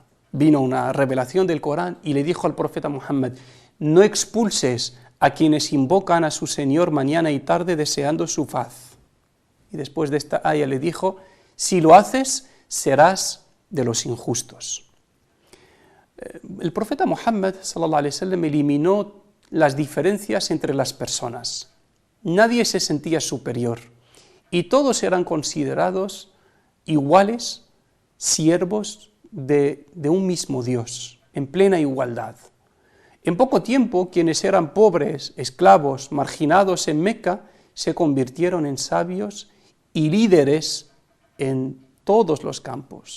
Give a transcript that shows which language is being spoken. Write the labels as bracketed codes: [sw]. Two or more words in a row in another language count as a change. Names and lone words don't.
[es] Vino una revelación del Corán y le dijo al profeta Muhammad, no expulses a quienes invocan a su Señor mañana y tarde deseando su faz. Y después de esta aya le dijo, si lo haces, serás de los injustos. El profeta Muhammad, [ar] صلى الله عليه وسلم, [es] eliminó las diferencias entre las personas. Nadie se sentía superior y todos eran considerados iguales, siervos de un mismo Dios, en plena igualdad. En poco tiempo, quienes eran pobres, esclavos, marginados en Meca, se convirtieron en sabios y líderes en todos los campos.